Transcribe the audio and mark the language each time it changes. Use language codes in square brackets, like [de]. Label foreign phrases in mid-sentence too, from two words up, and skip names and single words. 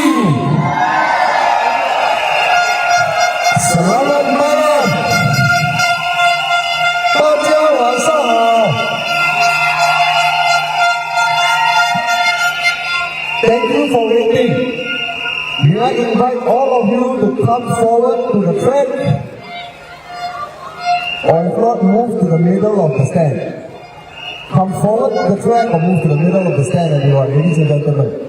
[ms] Selamat malam. [zh] 大家晚上好。 [en] Thank you for waiting. May I invite all of you to come forward to the track, or if not, move to the middle of the stand. Come forward to the track or move to the middle of the stand, everyone, ladies and gentlemen.